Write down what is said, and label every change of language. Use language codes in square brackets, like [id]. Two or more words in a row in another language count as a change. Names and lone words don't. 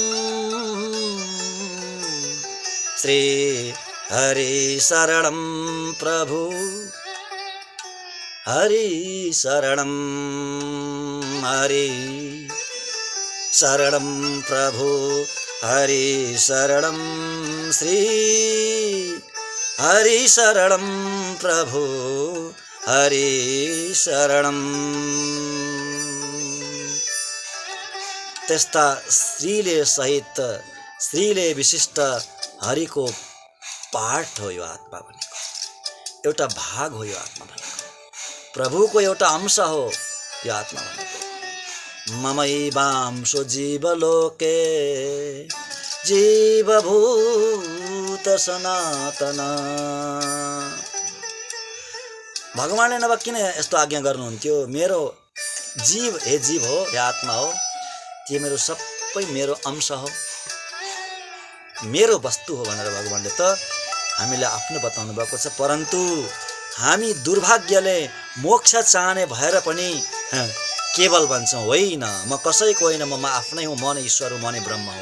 [sa] श्री हरि शरणम प्रभु, हरि शरणम, हरि शरणम प्रभु, हरि शरणं श्री हरि शरणं प्रभु हरि शरणं। [ne] त्यस्ता श्रीले सहित श्रीले विशिष्ट हरिको पाठ हो यो आत्मा भनेको, एउटा भाग हो यो आत्मा भनेको, प्रभुको एउटा अंश हो यो आत्मा भनेको। [sa] ममैवांशो जीवलोके जीवभूत सनातन। [ne] भगवानले नभए किन यस्तो आज्ञा गर्नुहुन्थ्यो? मेरो जीव हे जीव हो, हे आत्मा हो, तिमीहरू सबै मेरो अंश हो, मेरो वस्तु हो भनेर भगवानले त हामीलाई आफ्नो बताउनु भएको छ। परन्तु हामी दुर्भाग्यले मोक्ष चाहने भएर पनि केवल भन्छौँ होइन म कसैको होइन, म आफ्नै हुँ, म नै ईश्वर हुँ, म नै ब्रह्म हुँ।